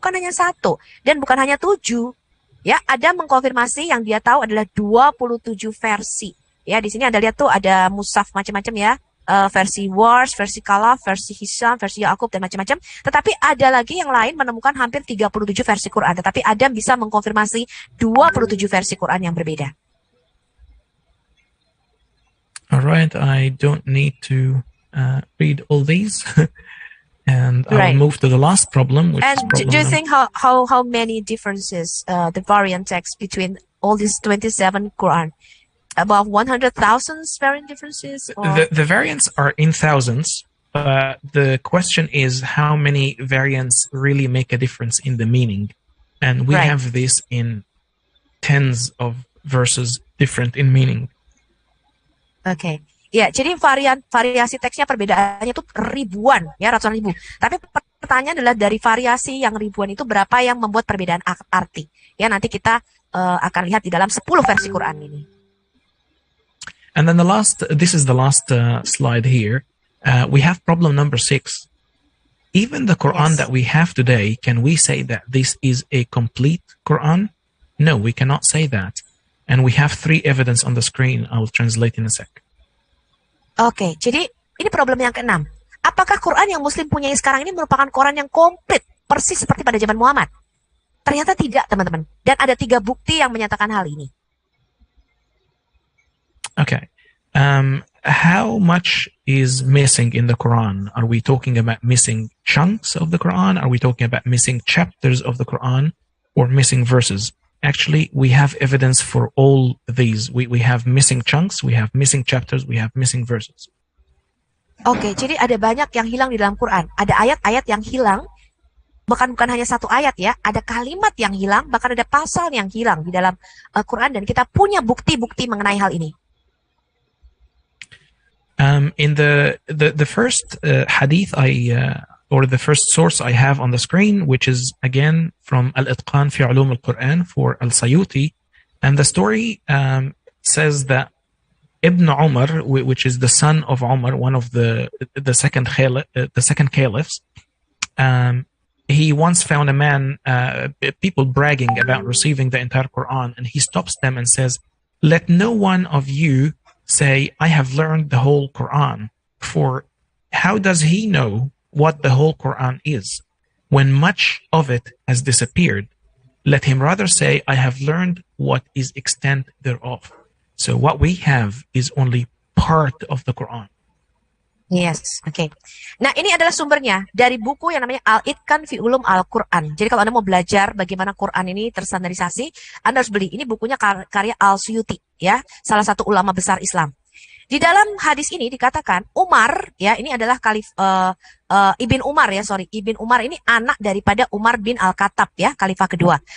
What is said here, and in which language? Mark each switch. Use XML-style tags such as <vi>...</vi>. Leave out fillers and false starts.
<id>Bukan hanya satu dan bukan hanya 7. Ya, ada mengkonfirmasi yang dia tahu adalah 27 versi. Ya, di sini Anda lihat tuh ada mushaf macam-macam ya. Versi Wars, versi Kalaf, versi Hisam, versi Yakub, dan macam-macam. Tetapi ada lagi yang lain menemukan hampir 37 versi Quran. Tetapi Adam bisa mengkonfirmasi 27 versi Quran yang berbeda.</id> <en>Alright, I don't need to read all these. And I'll move to the last problem. Which And is problem do you think how many differences the variant text between all these 27 Quran? About 100,000 variant differences? Or? The variants are in thousands. The question is how many variants really make a difference in the meaning. And we have this in tens of verses different in meaning.</en> <id>Okay. Ya, jadi variasi teksnya perbedaannya itu ribuan, ya ratusan ribu. Tapi pertanyaan adalah dari variasi yang ribuan itu berapa yang membuat perbedaan arti? Ya, nanti kita akan lihat di dalam 10 versi Quran ini.</id> <en>And then this is the last slide here. We have problem number 6. Even the Quran that we have today, can we say that this is a complete Quran? No, we cannot say that. And we have 3 evidence on the screen. I will translate in a sec.</en> <id>Oke, jadi ini problem yang ke-6. Apakah Quran yang Muslim punya sekarang ini merupakan Quran yang komplit, persis seperti pada zaman Muhammad? Ternyata tidak, teman-teman. Dan ada 3 bukti yang menyatakan hal ini.</id> <en>Okay. How much is missing in the Quran? Are we talking about missing chunks of the Quran? Are we talking about missing chapters of the Quran or missing verses? Actually, we have evidence for all these. We have missing chunks, we have missing chapters, we have missing verses.</en> <id>Oke, jadi ada banyak yang hilang di dalam Quran. Ada ayat-ayat yang hilang, bukan hanya satu ayat ya, ada kalimat yang hilang, bahkan ada pasal yang hilang di dalam Quran, dan kita punya bukti-bukti mengenai hal ini.</id> <en>In the first hadith or the first source I have on the screen, which is again from Al-Itqan fi Ulum al-Quran for Al-Sayuti, and the story says that Ibn Umar, which is the son of Umar, one of the second caliphs, he once found a man, people bragging about receiving the entire Quran, and he stops them and says, "Let no one of you say, I have learned the whole Quran, for how does he know what the whole Quran is when much of it has disappeared? Let him rather say, I have learned what is extent thereof." So what we have is only part of the Quran. Yes, oke.</en> <id>Nah, ini adalah sumbernya dari buku yang namanya Al-Itqan fi Ulum Al-Quran. Jadi kalau Anda mau belajar bagaimana Quran ini terstandarisasi, Anda harus beli. Ini bukunya karya Al-Suyuti, ya, salah satu ulama besar Islam. Di dalam hadis ini dikatakan Umar, ya, ini adalah Ibn Umar ya, Ibn Umar ini anak daripada Umar bin Al-Khattab ya, khalifah kedua.</id>